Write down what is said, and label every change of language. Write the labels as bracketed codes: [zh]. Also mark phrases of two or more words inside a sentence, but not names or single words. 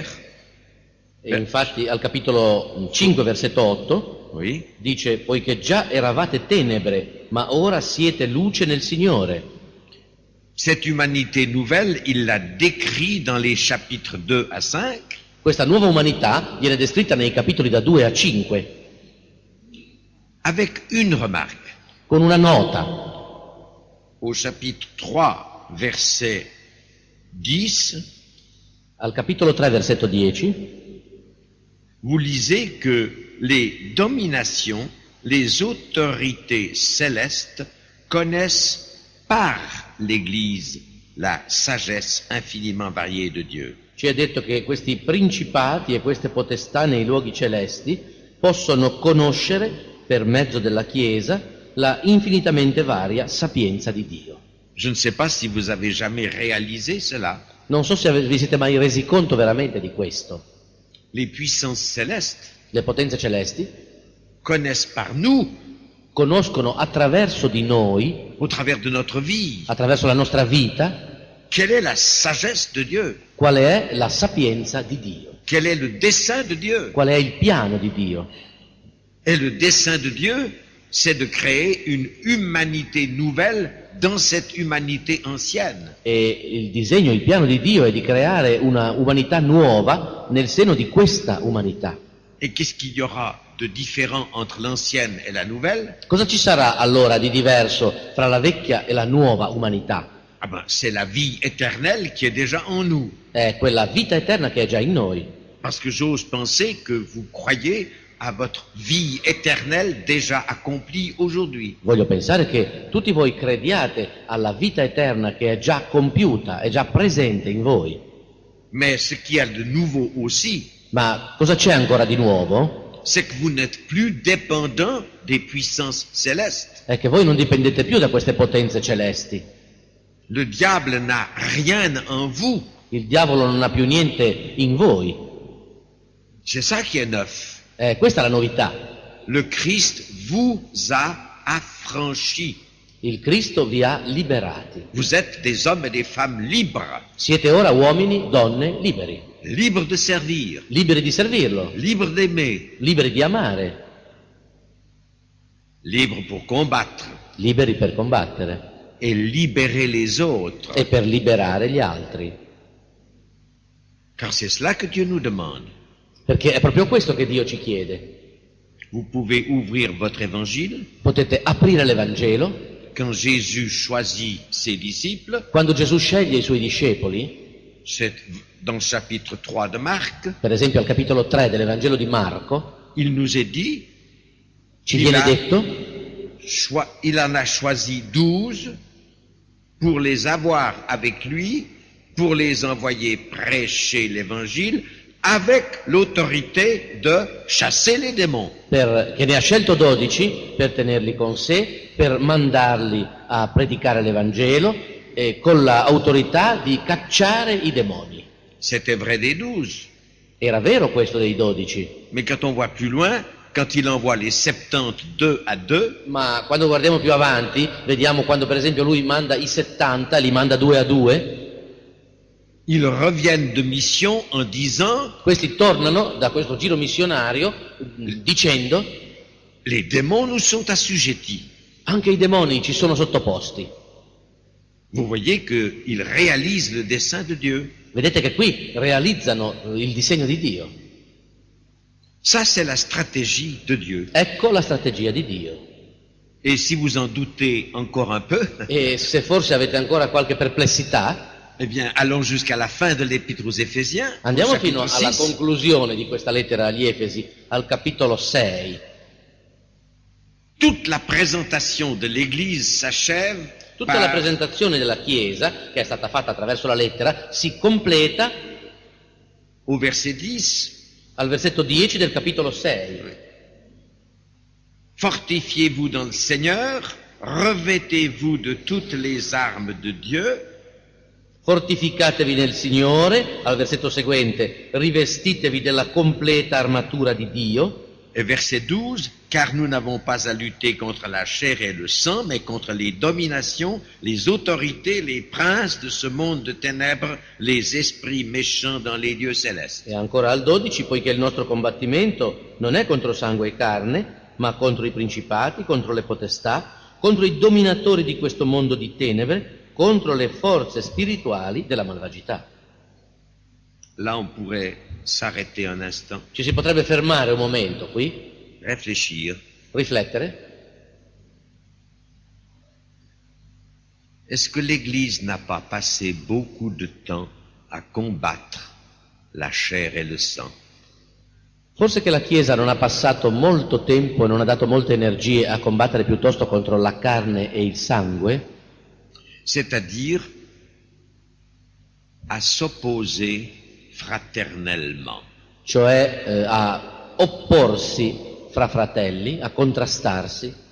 [it] E infatti al capitolo 5, versetto 8, [fr] Oui. [it] dice: poiché già eravate tenebre, ma ora siete luce nel Signore. [fr] Cette humanité nouvelle, il la décrit dans les chapitres 2 à 5, [it] Questa nuova umanità viene descritta nei capitoli da 2 a 5, [fr] avec une remarque. [it] con una nota. [fr] Au chapitre 3, verset 10, [it] Al capitolo 3, versetto 10, [fr] vous lisez que les dominations, les autorités célestes connaissent par l'Église la sagesse infiniment variée de Dieu. [it] ci è detto che questi principati e queste potestà nei luoghi celesti possono conoscere, per mezzo della Chiesa, la infinitamente varia sapienza di Dio. [fr] Je ne sais pas si vous avez jamais réalisé cela. [it] Non so se vi siete mai resi conto veramente di questo. [fr] Les puissances célestes [it] Le potenze celesti [fr] connaissent par nous, [it] conoscono attraverso di noi, [fr] au travers de notre vie, [it] attraverso la nostra vita, [fr] quelle est la sagesse de Dieu, [it] qual è la sapienza di Dio, [fr] quel est le dessein de Dieu. [it] qual è il piano di Dio. [fr] Et le dessein de Dieu, c'est de créer une humanité nouvelle dans cette humanité ancienne. [it] E il disegno, il piano di Dio è di creare una umanità nuova nel seno di questa umanità. [fr] Et qu'est-ce qu'il y aura de différent entre l'ancienne et la nouvelle? [it] Cosa ci sarà allora di diverso fra la vecchia e la nuova umanità? [fr] Ah ben, c'est la vie éternelle qui est déjà en nous. [it] È quella vita eterna che è già in noi. [fr] Parce que j'ose penser que vous croyez à votre vie éternelle déjà accomplie aujourd'hui. [it] Voglio pensare che tutti voi crediate alla vita eterna che è già compiuta, è già presente in voi. [fr] Mais ce qu'il y a de nouveau aussi, [it] Ma cosa c'è ancora di nuovo? [fr] c'est que vous n'êtes plus dépendant des puissances célestes. [it] È che voi non dipendete più da queste potenze celesti. [fr] Le diable n'a rien en vous. [it] Il diavolo non ha più niente in voi. [fr] C'est ça qui est neuf. [it] Questa è la novità. [fr] Le Christ vous a affranchis. [it] Il Cristo vi ha liberati. [fr] Vous êtes des hommes et des femmes libres, [it] Siete ora uomini, donne liberi. [fr] libres de servir, [it] Liberi di servirlo, [fr] libres d'aimer, [it] liberi di amare, [fr] libres pour combattre [it] liberi per combattere [fr] et libérer les autres. [it] e per liberare gli altri. [fr] Car c'est cela que Dieu nous demande. [it] Perché è proprio questo che Dio ci chiede. [fr] Vous pouvez ouvrir votre évangile. [it] Potete aprire l'Evangelo. [fr] Quand Jésus choisit ses disciples, [it] Quando Gesù sceglie i suoi discepoli, [fr] c'est dans le chapitre 3 de Marc, [it] per esempio al capitolo 3 dell'Evangelo di Marco, [fr] il nous est dit, [it] ci Il viene ha- detto [fr] il en a choisi 12 pour les avoir avec lui, pour les envoyer prêcher l'évangile, avec l'autorité de chasser les démons. [it] che ne ha scelto 12 per tenerli con sé, per mandarli a predicare l'Evangelo e con l'autorità di cacciare i demoni. [fr] C'était vrai des 12. [it] Era vero questo dei 12, [fr] Mais quand on voit plus loin, quand il envoie les 72 à 2, [it] ma quando guardiamo più avanti, vediamo quando per esempio lui manda i 70, li manda 2 a 2, [fr] ils reviennent de mission en disant, [it] questi tornano da questo giro missionario dicendo: [fr] les démons nous sont assujettis. [it] anche i demoni ci sono sottoposti. [fr] Vous voyez qu'ils réalisent le dessein de Dieu. [it] Vedete che qui realizzano il disegno di Dio. [fr] Ça, c'est la stratégie de Dieu. [it] Ecco la strategia di Dio. [fr] Et si vous en doutez encore un peu, [it] E se forse avete ancora qualche perplessità, [fr] eh bien, allons jusqu'à la fin de l'Épître aux Éphésiens, au [it] andiamo [fr] chapitre [it] fino alla 6. conclusione di questa lettera agli Efesi, al capitolo 6. [fr] Toute la présentation de l'Église s'achève [it] Tutta [fr] par [it] la presentazione della Chiesa, che è stata fatta attraverso la lettera, si completa [fr] au verset 10. [it] al versetto 10 del capitolo 6. [fr] Fortifiez-vous dans le Seigneur, revêtez-vous de toutes les armes de Dieu, [it] Fortificatevi nel Signore, al versetto seguente, rivestitevi della completa armatura di Dio. [fr] Et verset 12, car nous n'avons pas à lutter contre la chair et le sang, mais contre les dominations, les autorités, les princes de ce monde de ténèbres, les esprits méchants dans les lieux célestes. [it] E ancora al 12, poiché il nostro combattimento non è contro sangue e carne, ma contro i principati, contro le potestà, contro i dominatori di questo mondo di tenebre, contro le forze spirituali della malvagità. [fr] Là, on pourrait s'arrêter un instant, [it] Ci si potrebbe fermare un momento qui, [fr] réfléchir. [it] riflettere. [fr] Est-ce que l'Église n'a pas passé beaucoup de temps à combattre la chair et le sang? [it] Forse che la Chiesa non ha passato molto tempo e non ha dato molte energie a combattere piuttosto contro la carne e il sangue, [fr] C'est-à-dire à s'opposer fraternellement. [it] cioè a opporsi fra fratelli, a contrastarsi.